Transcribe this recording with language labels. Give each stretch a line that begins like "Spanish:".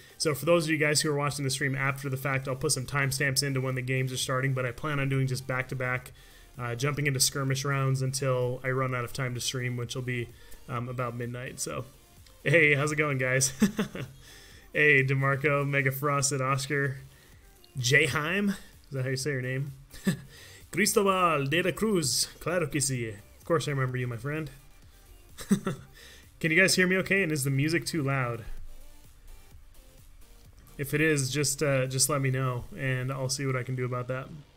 English: So for those of you guys who are watching the stream after the fact, I'll put some timestamps into when the games are starting, but I plan on doing just back-to-back, jumping into Skirmish rounds until I run out of time to stream, which will be about midnight. So, hey, how's it going, guys? Hey, DeMarco, Mega Frosted, Oscar, Jayheim, is that how you say your name?
Spanish: Cristobal de la Cruz, claro que sí.
English: Of course I remember you, my friend. Can you guys hear me okay, and is the music too loud? If it is, just let me know, and I'll see what I can do about that.